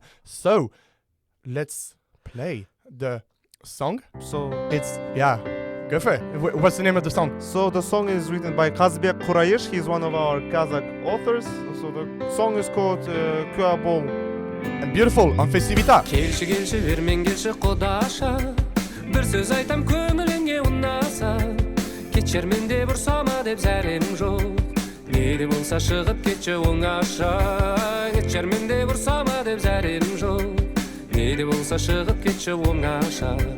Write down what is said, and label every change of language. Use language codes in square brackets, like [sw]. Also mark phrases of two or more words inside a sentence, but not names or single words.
[en] So let's play the song. So go for it. What's the name of the song? So the song is written by Kazbek Kuraysh. He's one of our Kazakh authors. So the song is called Kuabol. And beautiful on FestiVITA. [kk] Келші вермен келші құдаша, бір сөз айтам көңіліңе ұнаса, кетшер менде бұрсама деп зәрем жоқ, не де болса шығып кетші оңаша, кетшер менде бұрсама деп зәрем жоқ, не де болса шығып кетші оңаша.